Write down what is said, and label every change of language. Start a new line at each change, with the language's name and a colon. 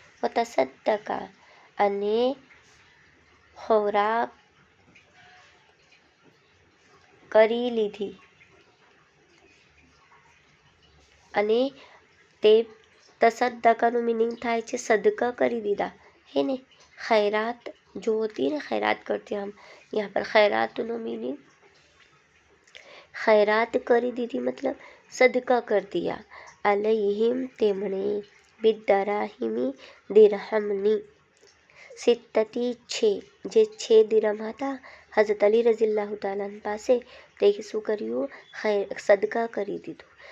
Gujarati: વતસદ્દકા અને ખોરાક કરી લીધી, અને તે તસદ્દકાનું મિનિંગ થાય છે સદકા કરી દીધા, હે ને.
Hindi: खैरात जो होती है ना, खैरात करते हैं हम, यहाँ पर खैरातનો मीनिंग खैरात
Gujarati: કરી દીધી મતલબ સદકા
Hindi: કર દિયા.
Gujarati: અલૈહિમ તેમણે બિદ્દરાહિમી દિરહમની સિત્તતી જે 6 દિરહમ હતા હઝરત અલી રઝિયલ્લાહુ તાલા પાસે તે શું કર્યું, સદકા કરી દીધું.